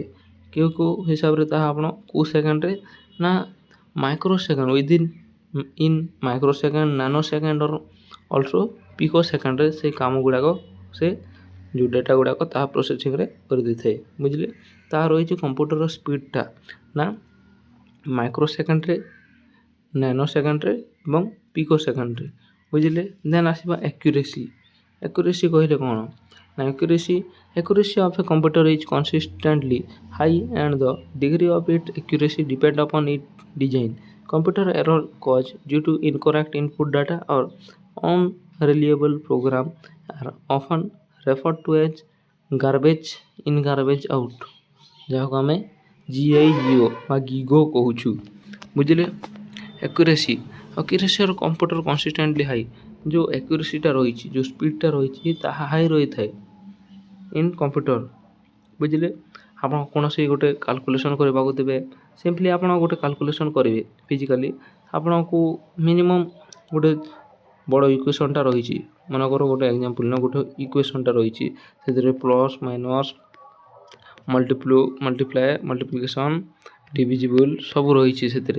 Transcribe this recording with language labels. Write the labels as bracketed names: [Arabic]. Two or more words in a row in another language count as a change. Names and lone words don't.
[Odia] କେଉଁ ହିସାବରେ ତାହା ଆପଣ କେଉଁ ସେକେଣ୍ଡରେ ନା [English] micro second in micro second, nano second also pico second [Odia] ସେ କାମ ଗୁଡ଼ାକ ସେ ଯେଉଁ ଡାଟା ଗୁଡ଼ାକ ତାହା ପ୍ରୋସେସିଂରେ କରିଦେଇଥାଏ ବୁଝିଲେ। ତାହା ରହିଛି କମ୍ପ୍ୟୁଟରର ସ୍ପିଡ଼ଟା ନା ମାଇକ୍ରୋ ସେକେଣ୍ଡରେ, ନାନୋ ସେକେଣ୍ଡରେ ଏବଂ ପିକୋ ସେକେଣ୍ଡରେ ବୁଝିଲେ। ଦେନ୍ ଆସିବା ଆକ୍ୟୁରେସି କହିଲେ କ'ଣ ନା [English] accuracy of a computer is consistently high and the degree of its accuracy depend upon its design. Computer error caused due to incorrect input data or unreliable program are often referred to as garbage in garbage out, [Odia] ଯାହାକୁ ଆମେ GIGO ବା ଗିଗୋ କହୁଛୁ ବୁଝିଲେ। ଆକ୍ୟୁରେସିର [English] computer consistently high, [Odia] ଯେଉଁ ଆକ୍ୟୁରେସିଟା ରହିଛି, ଯେଉଁ ସ୍ପିଡ଼ଟା ରହିଛି ତାହା ହାଇ ରହିଥାଏ [English] in computer [Odia] ବୁଝିଲେ। ଆପଣ କୌଣସି ଗୋଟେ କାଲକୁଲେସନ୍ କରିବାକୁ ଦେବେ, ସିମ୍ପଲି ଆପଣ ଗୋଟେ କାଲକୁଲେସନ୍ କରିବେ ଫିଜିକାଲି, ଆପଣଙ୍କୁ ମିନିମମ୍ ଗୋଟେ ବଡ଼ ଇକ୍ୱେସନ୍ଟା ରହିଛି, ମନେକର ଗୋଟେ ଏକ୍ଜାମ୍ପଲ୍ ନା ଗୋଟେ ଇକ୍ୱେସନ୍ଟା ରହିଛି, ସେଥିରେ [English] plus minus multiply multiplication divisible [Odia] ସବୁ ରହିଛି ସେଥିରେ।